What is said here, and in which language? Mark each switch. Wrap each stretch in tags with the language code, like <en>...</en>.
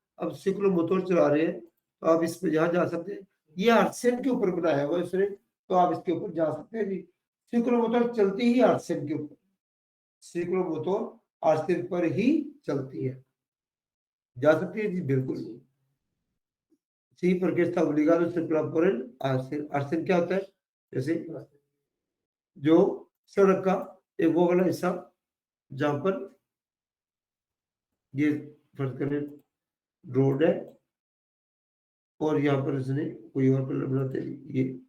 <hi>अब सिक्लोमोटर चला रहे हैं तो आप इस पे यहाँ जा सकते हैं। ये आर्सेन के ऊपर बनाया हुआ है इसने, तो आप इसके ऊपर जा सकते हैं जी। सिक्लोमोटर चलती ही आर्सेन के ऊपर, सिक्लोमोटर आर्सेन पर ही चलती है, जा सकती है जी बिल्कुल।</hi> <es>Sí, porque está obligado a circular por el arsen।</es> <hi>arsen क्या होता है? जैसे जो सड़क का एक वो वाला हिस्सा जहां पर ये फर्ज करें रोड है और यहाँ पर इसने कोई और कलर बनाते हैं।</hi>